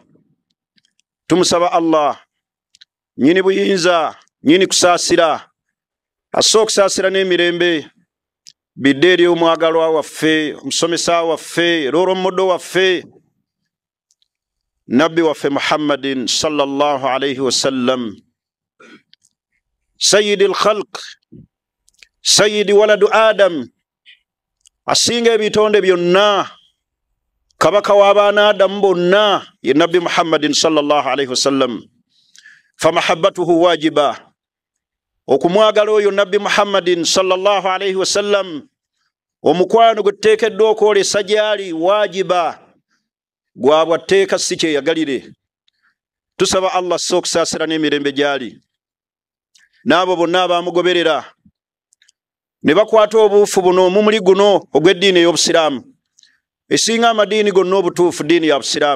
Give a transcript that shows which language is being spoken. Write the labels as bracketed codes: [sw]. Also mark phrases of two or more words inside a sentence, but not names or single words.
[lg] Tumusaba Allah nyini buyinza, nyini kusaasira, assa okusaasira n'emirembe bidde eri omwagalwa waffe, omusomesa waffe, era olw'omuddo waffe, nabbi waffe Muhammadin [ar] صلى الله عليه وسلم، سيد الخلق، سيد ولد آدم, [lg] asinga ebitonde byonna, kabaka w'abaana Adamu bonna, ye nabbi Muhammadin [ar] صلى الله عليه وسلم. فمحبته واجبة, [lg] okumwagala oyo nabbi Muhammadin [ar] صلى الله عليه وسلم, [lg] omukwano gwe tuteekeddwa okwolesa gy'ali wajiba, gwa bwa tteeka si kyeyagalire. Tusaba Allah assa okusaasira n'emirembe gy'ali n'abo bonna abaamugoberera ne bakwata obuufu buno omumuli guno ogw'eddiini ey'Obusiraamu, esinga amadiini gonna obutuufu ddiini ya Busiraamu.